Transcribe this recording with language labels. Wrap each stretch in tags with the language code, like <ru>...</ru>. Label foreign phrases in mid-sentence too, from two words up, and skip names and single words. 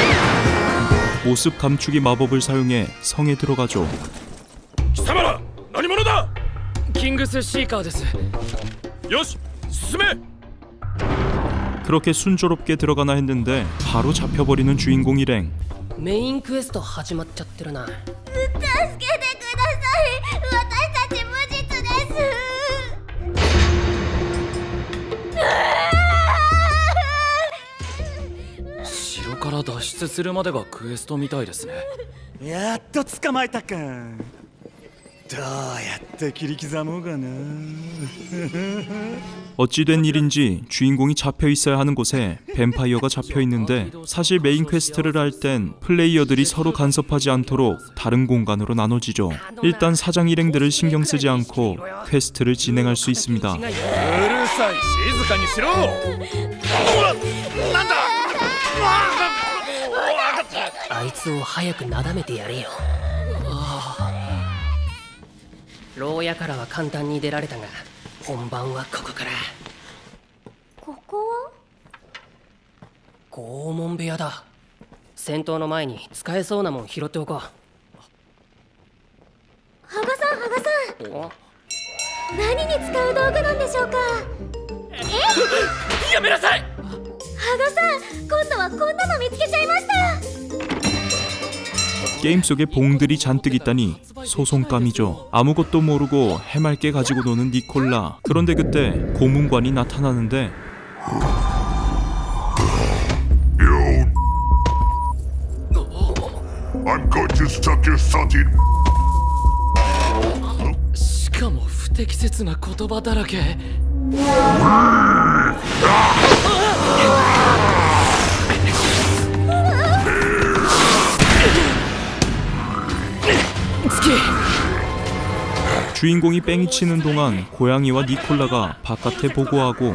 <ko>모습 감추기 마법을 사용해 성에 들어가죠.</ko> <ja>貴様ら何者。グスシーカーです。よし進め。</ja> <ko>그렇게 순조롭게 들어가나 했는데 바로 잡혀버리는 주인공 일행.</ko> <ja>メインクエスト始まっちゃってるな。助けてください。私たち無実です。城から脱出するまでがクエストみたいですね。やっと捕まえたか。どうやって切り刻もうかな。</ja> <ko>어찌된 일인지 주인공이 잡혀 있어야 하는 곳에 뱀파이어가 잡혀 있는데 사실 메인 퀘스트를 할 땐 플레이어들이 서로 간섭하지 않도록 다른 공간으로 나눠지죠. 일단 사장 일행들을 신경 쓰지 않고 퀘스트를 진행할 수 있습니다.</ko> <ja>うるさい静かにしろ。なんだ。あいつを早くなだめてやれよ。牢屋からは簡単に出られたが、本番はここから。ここは拷問部屋だ。戦闘の前に使えそうなもん拾っておこう。羽賀さん、羽賀さん、何に使う道具なんでしょうか。やめなさい。羽賀さん、今度はこんなの見つけちゃいました。</ja> <ko>게임 속에 봉들이 잔뜩 있다니 소송감이죠. 아무것도 모르고 해맑게 가지고 노는 니콜라. 그런데 그때 고문관이 나타나는데</ko> <en>I'm going to stop your something.</en> <ja>しかも不適切な言葉だらけ。</ja> <ko>주인공이 뺑이 치는 동안 고양이와 니콜라가 바깥에 보고하고</ko>